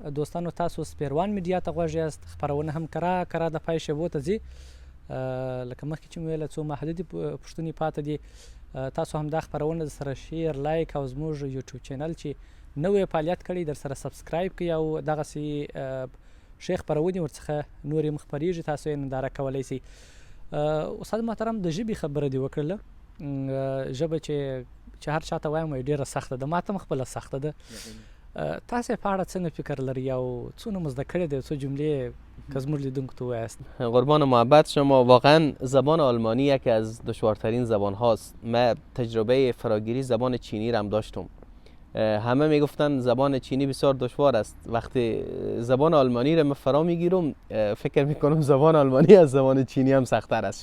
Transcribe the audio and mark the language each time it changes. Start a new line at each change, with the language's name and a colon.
Pashto: دوستانو تاسو سپیروان میډیا ته غوږ یاست. خپرونه هم کرا د پای شیبو ته ځي. لکه مخکې چې مې ویله څو محدودې پوښتنې پاتې دي. تاسو هم دا خپرونه سره شیر، لایک او زموږ یوټیوب چینل چې نوې فعالیت کړی در سره سبسکرایب کړئ او دغسې ښې خپرونې ورڅخه نورې هم خپرېږي، تاسو یې ننداره کولی سئ. استاد محترم، د ژبې خبره دې وکړله. ژبه چې هر چاته وایم ډېره سخته ده، ما ته هم خپله سخته ده. تاسې په اړه څنګه فکر لري او څونه مو زده کړی دی، څو جملې که زموږ لیدونکو ته ووایاست؟
Persian: قربان محبت شما، واقعا زبان آلمانی یکی از دشوارترین زبان هاست. من تجربه فراگیری زبان چینی را هم داشتم. همه میگفتن زبان چینی بسیار دشوار است. وقتی زبان آلمانی را من فرا میگیرم فکر میکنم زبان آلمانی از زبان چینی هم سخت‌تر است.